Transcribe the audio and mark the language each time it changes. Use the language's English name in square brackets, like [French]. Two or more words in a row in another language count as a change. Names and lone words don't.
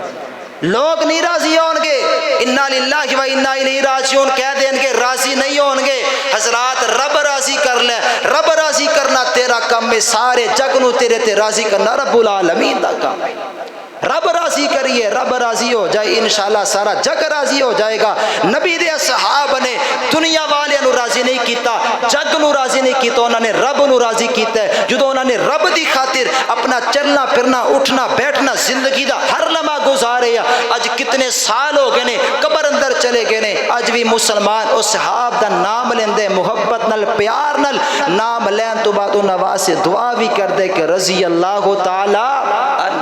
[Punjabi] لوگ نہیں راضی ہون گے، [Arabic] انا للہ و انا الیہ راجعون [Punjabi] کہہ دیں گے، راضی نہیں ہون گے. حضرات رب راضی کر لے، رب راضی کرنا تیرا کام ہے، سارے جگ نو تیرے تے راضی کرنا [Arabic] رب العالمین [Punjabi] دا کام ہے. رب راضی کریے، رب راضی ہو جائے انشاءاللہ سارا جگ راضی ہو جائے گا. نبی دے اصحاب نے دنیا والے نو راضی نہیں کیتا، جگ نو راضی نہیں کیتا، انہوں نے رب نو راضی کیتا ہے. جدو انہوں نے رب دی خاطر اپنا چلنا پھرنا اٹھنا بیٹھنا زندگی دا ہر لمحہ گزارے. اج کتنے سال ہو گئے نے قبر اندر چلے گئے نے، اج بھی مسلمان اس صحاب دا نام لیندے محبت نال پیار نال، نام لین تو بعد انہاں واسطے دعا بھی کر دے کہ [Arabic] رضی اللہ تعالی عنہ.